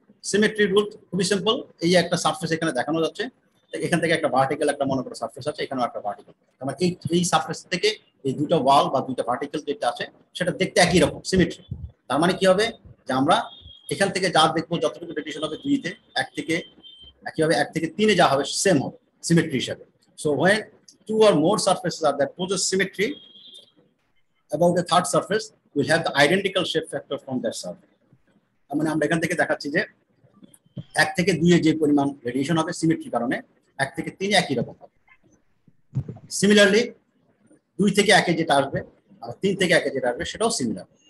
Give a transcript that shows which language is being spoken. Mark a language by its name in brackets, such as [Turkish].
[Bangla] Symmetry rule খুবই simple. এই একটা সারফেস এখানে দেখানো যাচ্ছে, এখান থেকে একটা ভার্টিক্যাল একটা মনে করো সারফেস আছে, এখানেও একটা ভার্টিক্যাল। মানে এই সারফেস থেকে এই দুটো ওয়াল বা দুটো ভার্টিক্যাল যেটা আছে সেটা দেখতে একই রকম সিমেট্রি। তার মানে কি হবে যে আমরা এখান থেকে যা দেখবো যতটুকু রেডিয়েশন হবে 2-তে, 1 থেকে একইভাবে 1 থেকে 3-এ যা হবে সেম হবে সিমেট্রি হিসাবে। [English] So when 2 or more surfaces are that possess symmetry about the third surface will have the identical shape factor from that surface. [Bangla] তার মানে আমরা এখান থেকে দেখাচ্ছি যে 1 থেকে 2-এ যে পরিমাণ রেডিয়েশন হবে সিমেট্রির কারণে 1 থেকে 3-এ একই রকম হবে। সিমিলারলি 2 থেকে 1-এ যেটা আসবে আর 3 থেকে 1-এ যেটা আসবে সেটাও সিমিলার।